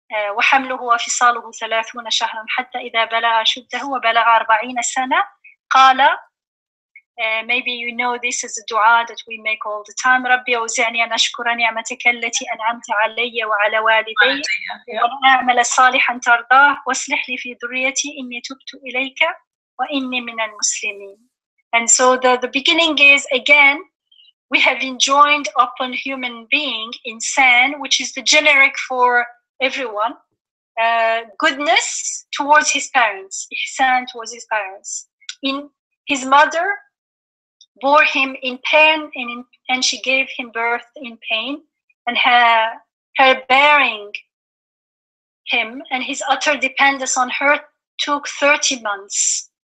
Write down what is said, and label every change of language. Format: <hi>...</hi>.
<ar>وحمله وفصاله 30 شهرا حتى إذا بلغ أشده وبلغ 40 سنة قال, maybe you know this is a dua that we make all the time. ربي أوزعني أن أشكر نعمتك التي أنعمت علي وعلى والدي وأن أعمل صالحا ترضاه واصلح لي في ذريتي إني تبت إليك وإني من المسلمين.</ar> <en>And so the beginning is, again, we have enjoined upon human being, insan, which is the generic for everyone, goodness towards his parents, ihsan towards his parents. In his mother bore him in pain, and she gave him birth in pain, and her bearing him and his utter dependence on her took 30 months.</en>